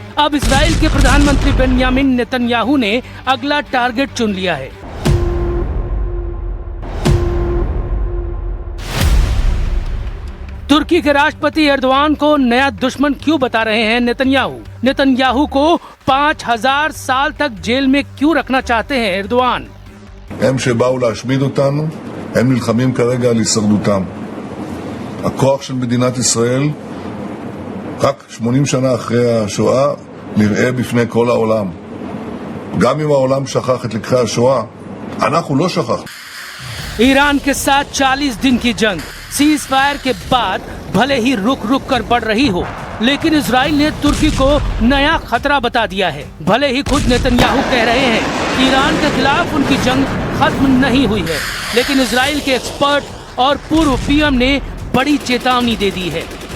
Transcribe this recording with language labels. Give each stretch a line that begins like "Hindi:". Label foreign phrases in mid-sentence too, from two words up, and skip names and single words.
Hindi: अब इजराइल के प्रधानमंत्री बेंयामिन नेतन्याहू ने अगला टारगेट चुन लिया है। तुर्की के राष्ट्रपति एर्दोआन को नया दुश्मन क्यों बता रहे हैं नेतन्याहू? नेतन्याहू को 5000 साल तक जेल में क्यों रखना चाहते हैं एर्दोआन?
Hebrew: הם נלחמים כרגע על הישרדותם. הכוח של מדינת ישראל, רק 80 שנה אחרי השואה, נראה בפני כל העולם. גם אם העולם שכח את לקחי השואה, אנחנו לא שכח.
Hindi: ईरान के साथ 40 दिन की जंग
English: cease fire
Hindi: के बाद भले ही रुक रुक कर बढ़ रही हो, लेकिन इजराइल ने तुर्की को नया खतरा बता दिया है। भले ही खुद नेतन्याहू कह रहे हैं कि ईरान के खिलाफ उनकी जंग खत्म नहीं हुई है, लेकिन इजराइल के एक्सपर्ट और पूर्व पीएम ने बड़ी चेतावनी दे दी है।